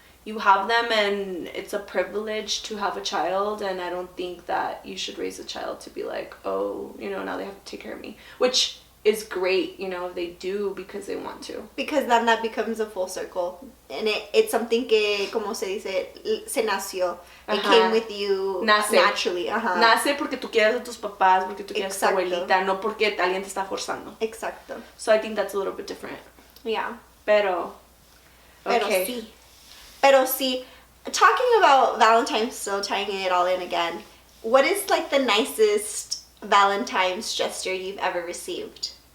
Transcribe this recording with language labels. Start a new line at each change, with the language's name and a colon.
English: You have them, and it's a privilege to have a child, and I don't think that you should raise a child to be like, oh, you know, now they have to take care of me, which is great, you know, if they do because they want to. Because then that becomes a full circle, and it's something
Spanish: que, como se dice, se nació.
English: It came with you naturally.
Spanish: Nace porque tú quieres a tus papás, porque tú quieres a tu abuelita, no porque alguien te está forzando. Exacto.
English: So I think that's a little bit different. Yeah.
Spanish: Pero okay. Pero sí,
English: talking about Valentine's, still tying it all in again, what is like the nicest Valentine's gesture you've ever received?